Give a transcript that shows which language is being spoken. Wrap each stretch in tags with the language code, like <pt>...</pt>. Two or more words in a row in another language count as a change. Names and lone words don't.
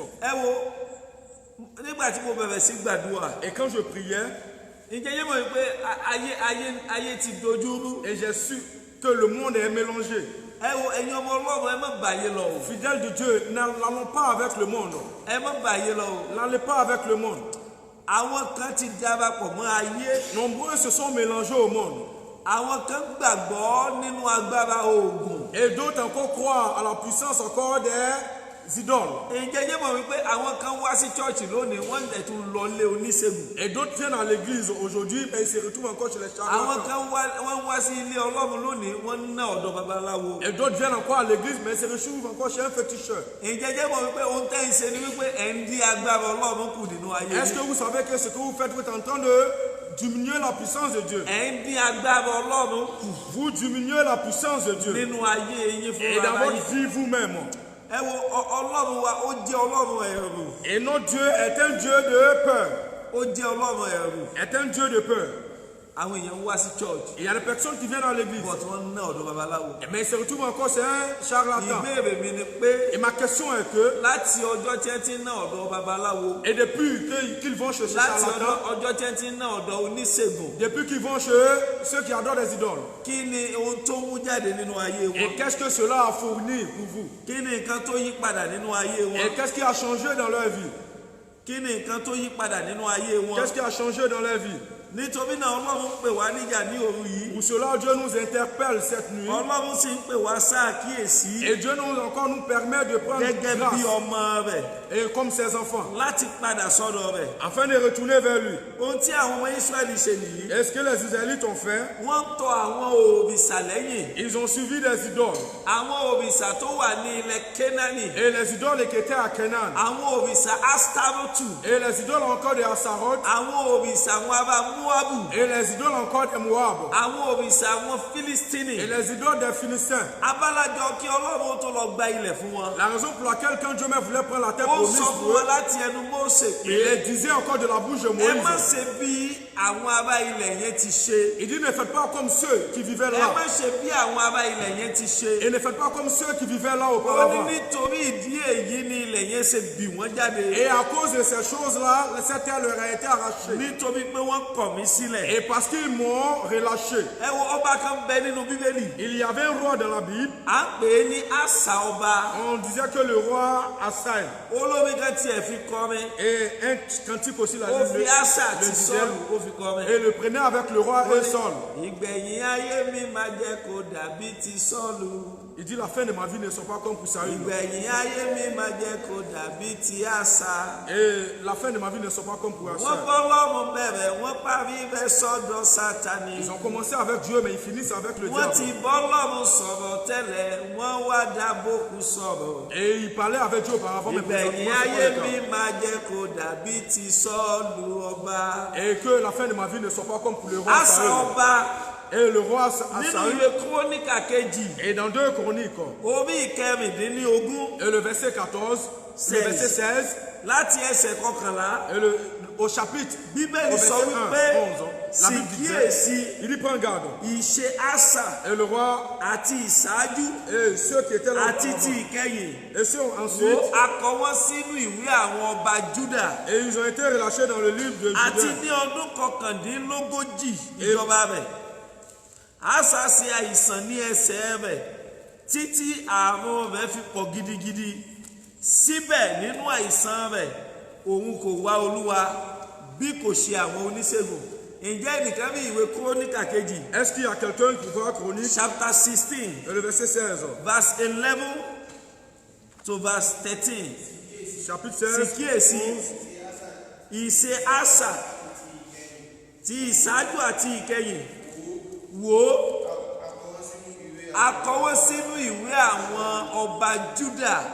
<yo>Ẹ wo nígbà tí mo bẹ̀rẹ̀ sí gbàdúrà.</yo> <fr>Et quand je priais,</fr> <yo>Ǹjẹ́ yé mọ̀ pé ayé ti dojú rú.</yo> <fr>et j'ai su que le monde est mélangé.</fr> <yo>Ẹ wo ẹ̀yin ọmọ Ọlọ́run ẹ má bàyé lọ o.</yo> <fr>Fidèles de Dieu, n'allons pas avec le monde.</fr> <yo>Ẹ má bàyé lọ o.</yo> <fr>N'allez pas avec le monde.</fr> <yo>Àwọn kan ti darapọ̀ mọ́ ayé.</yo> <fr>Nombreux se sont mélangés au monde.</fr> <yo>Àwọn kan gbàgbọ́ nínú agbára oògùn.</yo> <fr>Et d'autres encore croient à la puissance encore des idoles.</fr> <yo>Ǹjẹ́ mọ̀ wípé àwọn kan wá sí church lónìí wọ́n dẹ̀ tún lọ lé oníṣègùn.</yo> <fr>Et d'autres viennent à l'église aujourd'hui, mais ils se retrouvent encore chez les charlatans.</fr> <yo>Àwọn kan wọ́n wá sí ilé Ọlọ́run lónìí wọ́n ná ọ̀dọ̀ babaláwo.</yo> <fr>Et d'autres viennent encore à l'église, mais ils se retrouvent encore chez un féticheur.</fr> <yo>Ǹjẹ́ mọ̀ wípé ohun tẹ́ ń ṣe ni wípé ẹ̀ ń dí agbára Ọlọ́run kù nínú ayé.</yo> <fr>Est-ce que vous savez que ce que vous faites, vous êtes en train de diminuer la puissance de Dieu?</fr> <yo>Ẹ̀ ń dí agbára Ọlọ́run kù.</yo> <fr>Vous diminuez la puissance de Dieu.</fr> <yo>Nínú ayé yín fún</yo> <fr>Et dans</fr> <yo>ara yín.</yo> <fr>votre vie vous-même.</fr> <yo>Ẹ wo Ọlọ́run wa ó jẹ́ Ọlọ́run ẹ̀rù.</yo> <fr>Et notre Dieu est un Dieu de peur.</fr> <yo>Ó jẹ́ Ọlọ́run ẹ̀rù.</yo> <fr>Est un Dieu de peur.</fr> <yo>Àwọn èèyàn wá sí church.</yo> <fr>Il y a des personnes qui viennent à l'église,</fr> <yo>But wọ́n ná ọ̀dọ̀ babaláwo.</yo> <fr>mais ils se retrouvent encore chez un charlatan.</fr> <yo>Ìbéèrè mi ni pé</yo> <fr>Et ma question est que,</fr> <yo>láti ọjọ́ tí ẹ ti ń ná ọ̀dọ̀ babaláwo.</yo> <fr>et depuis qu'ils vont chez ce</fr> <yo>Láti</yo> <fr>charlatan,</fr> <yo>ọjọ́ tí ẹ ti ń ná ọ̀dọ̀ oníṣègùn.</yo> <fr>depuis qu'ils vont chez ceux qui adorent les idoles,</fr> <yo>Kí ni ohun tó mú jáde nínú ayé</yo> <fr>et</fr> <yo>wọn?</yo> <fr>qu'est-ce que cela a fourni pour vous?</fr> <yo>Kí ni nǹkan tó yí padà nínú ayé</yo> <fr>Et</fr> <yo>wọn?</yo> <fr>qu'est-ce qui a changé dans leur vie?</fr> <yo>Kí ni nǹkan tó yí padà nínú ayé wọn?</yo> <fr>Qu'est-ce qui a changé dans leur vie?</fr> <yo>Nítorí náà Ọlọ́run pè wá níjà ní òru yìí.</yo> <fr>Pour cela, Dieu nous interpelle cette nuit.</fr> <yo>Ọlọ́run sì ń pè wá sáàkíyèsí</yo> <fr>Et Dieu nous permet de prendre</fr> <yo>gẹ́gẹ́ bí</yo> <fr>grâce,</fr> <yo>ọmọ rẹ̀</yo> <fr>et comme ses enfants,</fr> <yo>láti padà sọ́dọ̀ rẹ̀.</yo> <fr>afin de retourner vers lui.</fr> <yo>Ohun tí àwọn ọmọ Ísírẹ́lì ṣe nìyí.</yo> <fr>Et ce que les Israélites ont fait,</fr> <yo>Wọ́n ń tọ àwọn òrìṣà lẹ́yìn.</yo> <fr>ils ont suivi des idoles.</fr> <yo>Àwọn òrìṣà tó wà ní ilẹ̀ Kénáánì.</yo> <fr>Et les idoles qui étaient à Canaan.</fr> <yo>Àwọn òrìṣà Astarotu.</yo> <fr>Et les idoles encore de Assaroth.</fr> <yo>Àwọn òrìṣà àwọn ará Móábù.</yo> <fr>Et les idoles encore de Moab.</fr> <yo>Àwọn òrìṣà àwọn Fílístínì.</yo> <fr>Et les idoles des Philistins.</fr> <yo>Abálájọ kí Ọlọ́run tó lọ gba ilẹ̀ fún wọn.</yo> <fr>La raison pour laquelle quand Dieu même voulait prendre la terre</fr> <yo>Ó</yo> <fr>promise</fr> <yo>sọ</yo> <fr>pour</fr> <yo>fún</yo> <fr>eux,</fr> <yo>wọn láti ẹnu Mósè</yo> <fr>il</fr> <yo>pé</yo> <fr>les disait encore de la bouche de</fr> <yo>ẹ má</yo> <fr>Moïse.</fr> <yo>ṣe bí àwọn ará ilẹ̀ yẹn ti ṣe.</yo> <fr>Il dit ne faites pas comme ceux qui vivaient</fr> <yo>Ẹ</yo> <fr>là.</fr> <yo>má ṣe bí àwọn ará ilẹ̀ yẹn ti ṣe.</yo> <fr>Et ne faites pas comme ceux qui vivaient là</fr> <yo>Ó ní</yo> <fr>auparavant.</fr> <yo>nítorí ìdí èyí ni ilẹ̀ yẹn ṣe bì wọ́n jáde.</yo> <fr>Et à cause de ces choses-là, cette terre leur a été arrachée.</fr> <yo>Nítorí pé wọ́n kọ̀ mí sílẹ̀.</yo> <fr>Et parce qu'ils m'ont relâché.</fr> <yo>Ẹ wo ọba kan bẹ nínú Bíbélì.</yo> <fr>Il y avait un roi dans la Bible.</fr> <yo>À ń pè é ní Àsà ọba.</yo> <fr>On disait que le roi Assaï.</fr> <yo>Olórí kan tiẹ̀ fi kọrin.</yo> <fr>Et un cantique aussi la</fr> <yo>Ó fi</yo> <fr>Bible</fr> <yo>Àsà</yo> <fr>le</fr> <yo>àti</yo> <fr>disait.</fr> <yo>Sọ́ọ̀lù ó fi kọrin.</yo> <fr>Et le prenait avec le roi et Saul.</fr> <yo>Ìgbẹ̀yìn ayé mi máa jẹ́ kó dàbí ti Sọ́ọ̀lù.</yo> <fr>Il dit la fin de ma vie ne sont pas comme pour Saül.</fr> <yo>Ìgbẹ̀yìn ayé mi máa jẹ́ kó dàbí ti Àsà.</yo> <fr>Et la fin de ma vie ne sont pas comme pour</fr> <yo>Wọ́n</yo> <fr>Assaï.</fr> <yo>bọ́ lọ́rùn bẹ̀rẹ̀ wọ́n parí bẹ́ sọ́dọ̀ Sátánì.</yo> <fr>Ils ont commencé avec Dieu, mais ils finissent avec le</fr> <yo>Wọ́n ti</yo> <fr>diable.</fr> <yo>bọ́ lọ́rùn sọ̀rọ̀ tẹ́lẹ̀ wọ́n wá dábòkú sọ̀rọ̀.</yo> <fr>Et ils parlaient avec Dieu auparavant, mais</fr> <yo>Ìgbẹ̀yìn</yo> <fr>présentement,</fr> <yo>ayé</yo> <fr>c'est pas le</fr> <yo>mi</yo> <fr>cas.</fr> <yo>máa jẹ́ kó dàbí ti Sọ́ọ̀lù ọba.</yo> <fr>Et que la fin de ma vie ne soit pas comme pour le roi</fr> <yo>Àsà</yo> <fr>Saül.</fr> <yo>ọba</yo> <fr>Et le roi</fr> <yo>nínú</yo> <fr>Assaï.</fr> <yo>ìwé Kúrónìkà kejì</yo> <fr>Et dans 2 Chroniques,</fr> <yo>orí ìkẹrìndínlógún</yo> <fr>et le verset 14, le verset 16,</fr> <yo>láti ẹsẹ̀ kọkànlá</yo> <fr>et au chapitre, au</fr> <yo>Bíbélì</yo> <fr>verset</fr> <yo>sọ</yo> <fr>1,</fr> <yo>wípé</yo> <fr>11, la</fr> <yo>sì</yo> <fr>Bible</fr> <yo>kíyèsí</yo> <fr>disait, il dit prends garde.</fr> <yo>ìṣe Àsà</yo> <fr>Et le roi</fr> <yo>àti ìṣáájú</yo> <fr>et ceux qui étaient là</fr> <yo>àti ti</yo> <fr>auparavant,</fr> <yo>ìkẹyìn</yo> <fr>et ceux</fr> <yo>wo</yo> <fr>ensuite,</fr> <yo>akọ wọn sínú ìwé àwọn ọba Júdà</yo> <fr>et ils ont été relâchés dans le livre de</fr> <yo>àti</yo> <fr>Judas.</fr> <yo>ní ọdún kọkàndínlógójì ìjọba rẹ̀ Àsà ṣe àìsàn ní ẹsẹ̀ rẹ̀ títí àrùn rẹ̀ fi pọ̀ gidigidi síbẹ̀ nínú àìsàn rẹ̀ òun kò wá Olúwa bí kò ṣe àwọn oníṣègùn. Ǹjẹ́ ẹnìkan bí ìwé Kúrónìkà kejì</yo> <fr>Est-ce qu'il y a quelqu'un qui voit Chronique,</fr> <en>chapter 16</en> <fr>et le verset 16,</fr> <en>verse 11 to verse 13.</en> <fr>chapitre</fr> <yo>Sì</yo> <fr>16,</fr> <yo>kíyèsí ìṣe Àsà ti ìṣáájú àti ìkẹyìn wò ó akọwé sínú ìwé àwọn ọba Júdà</yo>